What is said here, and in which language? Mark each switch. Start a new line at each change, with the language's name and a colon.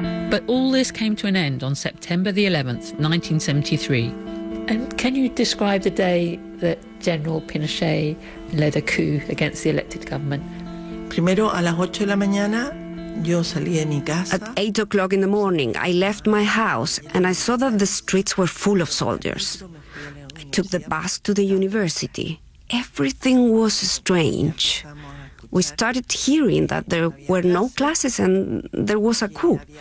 English: But all this came to an end on September the 11th, 1973. And can you describe the day that General Pinochet led a coup against the elected government?
Spanish: Primero a las 8 de la mañana yo salí de mi casa.
English: At 8 o'clock in the morning, I left my house and I saw that the streets were full of soldiers. I took the bus to the university. Everything was strange. We started hearing that there were no classes and there was a coup.